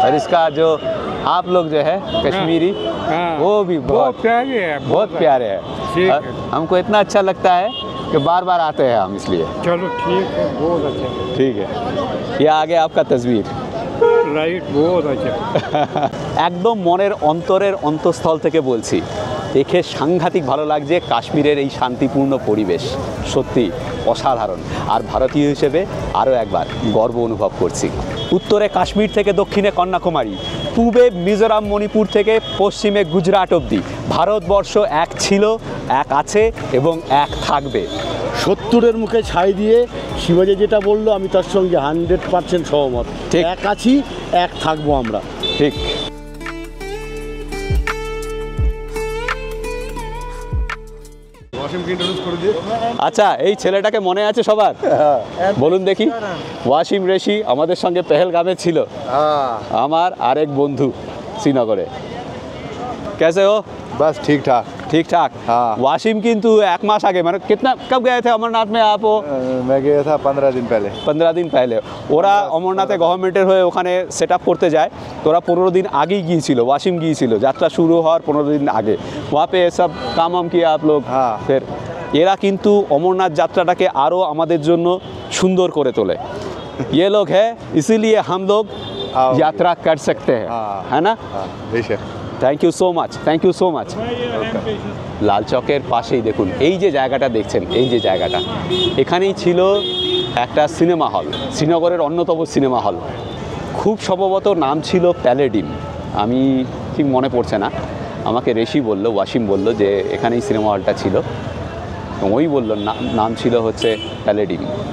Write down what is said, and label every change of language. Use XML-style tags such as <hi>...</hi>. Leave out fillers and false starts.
<hi>और इसका जो आप लोग जो है कश्मीरी, हाँ, वो भी बहुत प्यारे है, बहुत प्यारे है। ठीक और है। हमको इतना अच्छा लगता है कि बार बार आते हैं हम, इसलिए। चलो ठीक है, बहुत अच्छा। ठीक है, ये आगे आपका तस्वीर। राइट, बहुत अच्छा।</hi> <bn>একদম মনের অন্তরের অন্তঃস্থল থেকে বলছি, দেখে সাংঘাতিক ভালো লাগছে কাশ্মীরের এই শান্তিপূর্ণ পরিবেশ, সত্যি অসাধারণ। আর ভারতীয় হিসেবে আরও একবার গর্ব অনুভব করছি। উত্তরে কাশ্মীর থেকে দক্ষিণে কন্যাকুমারী, পূবে মিজোরাম মণিপুর থেকে পশ্চিমে গুজরাট অবধি ভারতবর্ষ এক ছিল, এক আছে এবং এক থাকবে। 70-এর মুখে ছাই দিয়ে শিবাজি যেটা বললো আমি তার সঙ্গে 100% সহমত। ঠিক। এক আছি, এক থাকবো আমরা। ঠিক। আচ্ছা, এই ছেলেটাকে মনে আছে সবার? বলুন দেখি। ওয়াসিম রেশি আমাদের সঙ্গে পেহেলগামে ছিল, আমার আরেক বন্ধু শ্রীনগরে।</bn> <hi>कैसे हो? बस ठीक ठाक। ठीक ठाक। हाँ। वाशिम किंतु एक मास आगे, मैंने कितना कब गए थे अमरनाथ में आप? मैं गया था 15 दिन पहले। 15 दिन पहले।</hi> <bn>ওরা অমরনাথে গভর্নমেন্টের হয়ে ওখানে সেট আপ করতে যায়, তোরা 15 दिन আগেই গিয়েছিল, ওয়াসিম গিয়েছিল যাত্রা শুরু হওয়ার 15 दिन আগে।</bn> <hi>वहाँ पे सब काम वाम किया आप लोग? हाँ।</hi> <bn>फिर এরা কিন্তু অমরনাথ যাত্রাটাকে আরও আমাদের জন্য সুন্দর করে তোলে।</bn> <hi>ये लोग है, इसीलिए हम लोग यात्रा कर सकते हैं, है ना? बेशक।</hi> <en>Thank you so much, thank you so much.</en> <bn>লাল চকের পাশেই দেখুন এই যে জায়গাটা দেখছেন, এই যে জায়গাটা, এখানেই ছিল একটা সিনেমা হল, শ্রীনগরের অন্যতম সিনেমা হল। খুব সম্ভবত নাম ছিল প্যালেডিম, আমি ঠিক মনে পড়ছে না। আমাকে রেশি বলল, ওয়াসিম বলল যে এখানেই সিনেমা হলটা ছিল। ওই বলল নাম ছিল হচ্ছে প্যালেডিম।</bn>